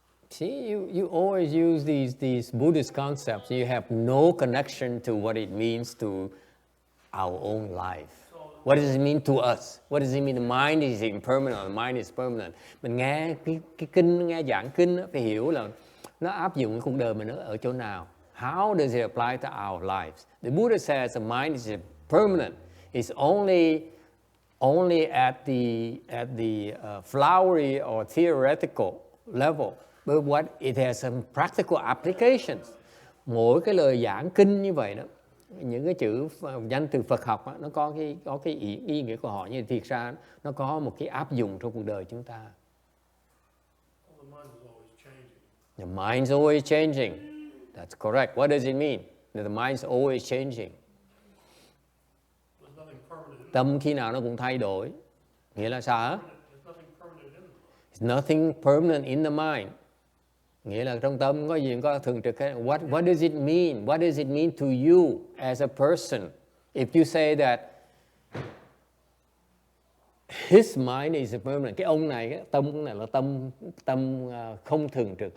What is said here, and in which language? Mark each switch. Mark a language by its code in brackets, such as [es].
[en] See, you always use these Buddhist concepts. You have no connection to what it means to our own life. What does it mean to us? What does it mean the mind is impermanent, the mind is permanent? [vi] Mình nghe cái kinh, nghe giảng kinh phải hiểu là nó áp dụng cái cuộc đời mình ở chỗ nào. [en] How does it apply to our lives? The Buddha says the mind is permanent. It's only at the flowery or theoretical level. But what it has some practical applications. [vi] Mỗi cái lời giảng kinh như vậy đó, những cái chữ danh từ Phật học đó, nó có cái ý nghĩa của họ, nhưng thiệt ra nó có một cái áp dụng trong cuộc đời chúng ta. [en] The mind's always changing. That's correct. What does it mean? That the mind's always changing. [vi] Tâm khi nào nó cũng thay đổi. Nghĩa là sao? [en] There's nothing permanent in the mind. [vi] Nghĩa là trong tâm có gì có thường trực hay [en] what does it mean? What does it mean to you as a person? If you say that his mind is permanent, [vi] cái ông này, cái tâm này là tâm không thường trực.